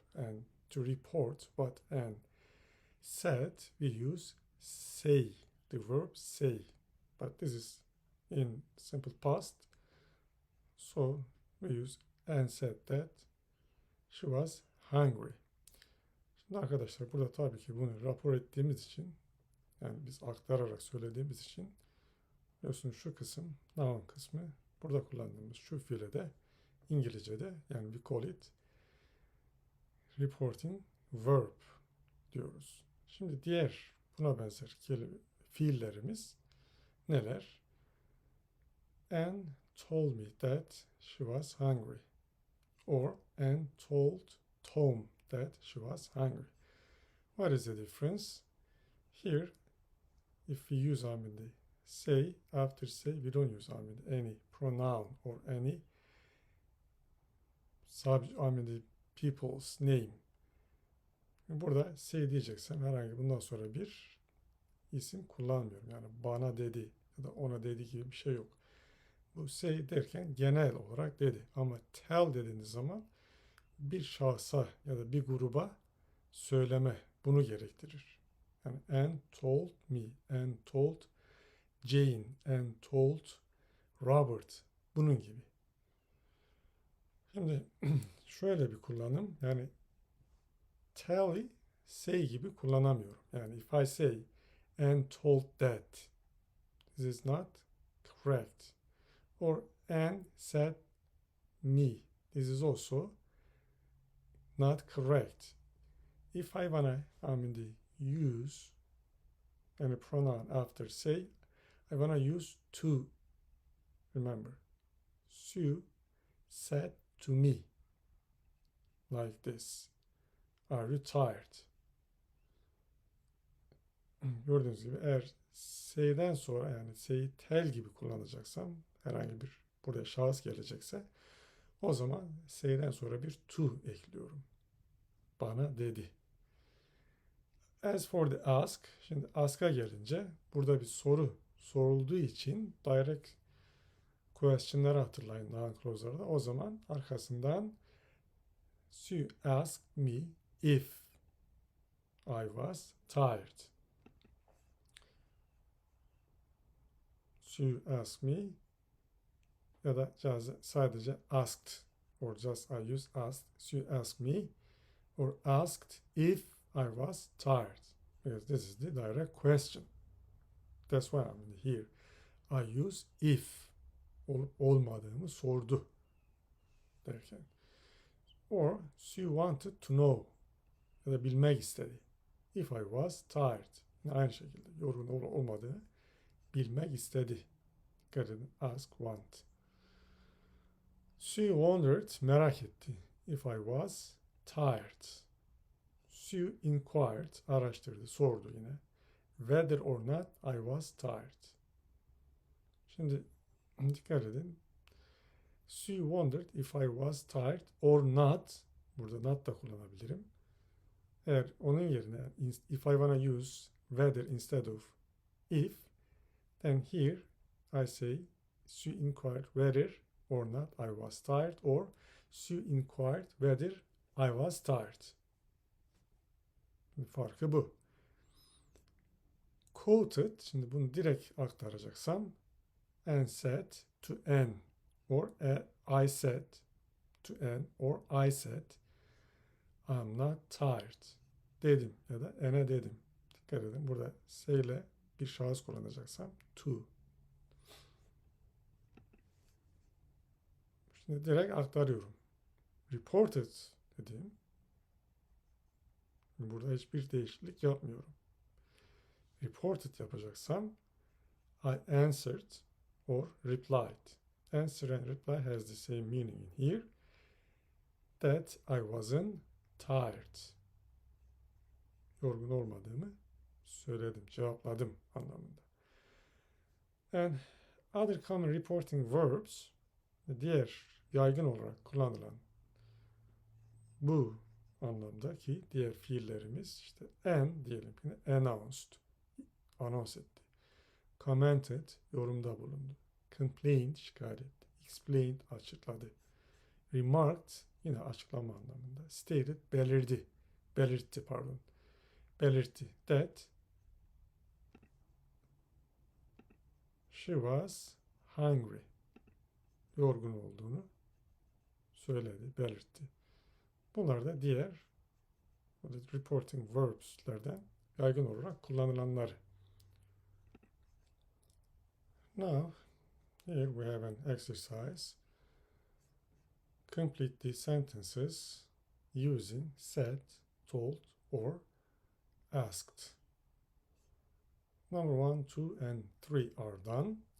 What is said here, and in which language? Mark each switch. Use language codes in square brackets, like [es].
[en] And to report what Anne said, we use say, the verb say, but this is in simple past, so we use Anne said that she was hungry. [tr] Şimdi arkadaşlar burada tabii ki bunu rapor ettiğimiz için, yani biz aktararak söylediğimiz için, biliyorsunuz şu kısım noun kısmı, burada kullandığımız şu fiile de İngilizce'de, yani [en] we call it reporting verb [tr] diyoruz. Şimdi diğer buna benzer fiillerimiz neler? [en] Anne told me that she was hungry. Or Anne told Tom that she was hungry. What is the difference? Here, if we use the say, after say, we don't use any pronoun or any the people's name. [tr] Burada say diyeceksem herhangi bundan sonra bir isim kullanmıyorum. Yani bana dedi ya da ona dedi gibi bir şey yok. Bu say derken genel olarak dedi. Ama tell dediğiniz zaman bir şahsa ya da bir gruba söyleme bunu gerektirir. [en] Yani Anne told me, Anne told Jane, Anne told Robert, [tr] bunun gibi. Şimdi şöyle bir kullanım, yani tell'i say gibi kullanamıyorum. [en] Yani if I say Anne told that, this is not correct. Or Anne said me, this is also not correct. If I wanna use any pronoun after say, I wanna use to. Remember, Sue said to me, like this. Are you tired? [tr] Gördüğünüz gibi eğer say'den sonra, yani say'i tell gibi kullanacaksam, herhangi bir buraya şahıs gelecekse, o zaman say'den sonra bir to ekliyorum. Bana dedi. [en] As for the ask, [tr] şimdi ask'a gelince burada bir soru sorulduğu için direct question'ları hatırlayın noun clause'larda. O zaman arkasından [en] Sue asked me if I was tired. Sue asked me [tr] ya da sadece [en] asked or just I use asked. Sue asked me or asked if I was tired. Because this is the direct question. That's why I'm here. I use if, [tr] olup olmadığımı sordu derken. [en] Or Sue wanted to know, [tr] ya da bilmek istedi. [en] If I was tired. [tr] Aynı şekilde yorgun olmadığını bilmek istedi. Ask, want. [en] Sue wondered, [tr] merak etti. [en] If I was tired. Sue inquired, [tr] araştırdı, sordu yine. [en] Whether or not I was tired. [tr] Şimdi dikkat edin. [en] Sue wondered if I was tired or not. [tr] Burada not da kullanabilirim. Eğer onun yerine [en] if I wanna use whether instead of if, then here I say Sue inquired whether or not I was tired, or Sue inquired whether I was tired. [tr] Farkı bu. [en] Quoted, [tr] şimdi bunu direkt aktaracaksam, [en] Anne said to Anne, or I said to Anne, or I said I'm not tired. [tr] Dedim ya da Anne'e dedim. Dikkat edin, burada say ile bir şahıs kullanacaksam to. Şimdi direkt aktarıyorum. Reported dediğim, burada hiçbir değişiklik yapmıyorum. Reported yapacaksam [en] I answered or replied. Answer and reply has the same meaning in here. That I wasn't tired. [tr] Yorgun olmadığımı söyledim, cevapladım anlamında. [en] And other common reporting verbs, [tr] diğer yaygın olarak kullanılan bu anlamdaki diğer fiillerimiz işte diyelim ki announced, anons etti. Commented, yorumda bulundu. Complained, şikayet etti. Explained, açıkladı. Remarked, yine açıklama anlamında. Stated, belirtti. [en] That she was hungry. [tr] Yorgun olduğunu söyledi, belirtti. Bunlar da diğer reporting verbs'lerden yaygın olarak kullanılanları. [en] Now, here we have an exercise. Complete the sentences using said, told, or asked. Number 1, 2, and 3 are done.